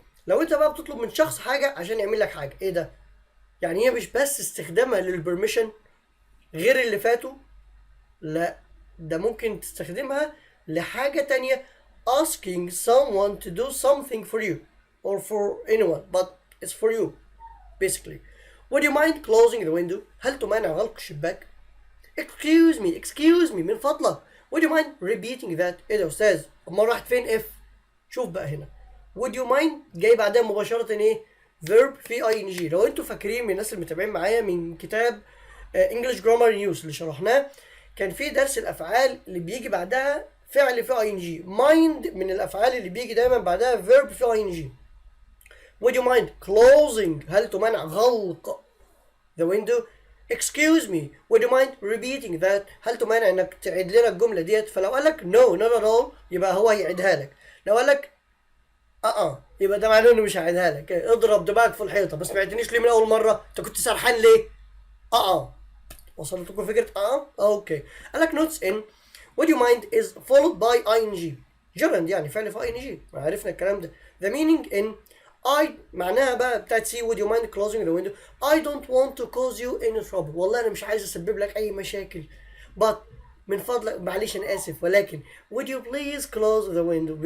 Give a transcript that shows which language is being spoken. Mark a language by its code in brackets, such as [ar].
[ar] لو انت بقى بتطلب من شخص حاجة عشان يعمل لك حاجة، ايه ده؟ يعني هي مش بس استخدامها للبرميشن غير اللي فاتوا، لا ده ممكن تستخدمها لحاجة تانية. [en] asking someone to do something for you or for anyone but it's for you basically. would you mind closing the window؟ [ar] هل تمانع غلق الشباك؟ [en] excuse me [ar] من فضلك. [en] would you mind repeating that؟ [ar] ايه ده يا استاذ؟ امال راحت فين if؟ شوف بقى هنا would you mind جاي بعدها مباشرة ايه؟ verb في ing. لو انتوا فاكرين من الناس اللي متابعين معايا من كتاب English Grammar in Use اللي شرحناه، كان في درس الافعال اللي بيجي بعدها فعل في ing. mind من الافعال اللي بيجي دايما بعدها verb في ing. [en] would you mind closing [ar] هل تمنع غلق the window؟ [en] excuse me would you mind repeating that [ar] هل تمنع انك تعيد لنا الجمله ديت؟ فلو قال لك [en] no not at all [ar] يبقى هو هيعيدها لك. لو قال لك يبقى ده معناه انه مش هيعيدها لك. اضرب دماغك في الحيطه. بس ما عدتنيش ليه من اول مره؟ انت كنت سرحان ليه؟ وصلت لكم فكره اوكي. [en] قال لك notes in would you mind is followed by ing gerund [ar] يعني فعل في [en] ing. [ar] عرفنا الكلام ده. [en] the meaning in I [ar] معناها بقى بتاعت [en] see would you mind closing the window. I don't want to cause you any trouble. [ar] والله انا مش عايز اسبب لك اي مشاكل. [en] but [ar] من فضلك معلش انا اسف ولكن [en] would you please close the window.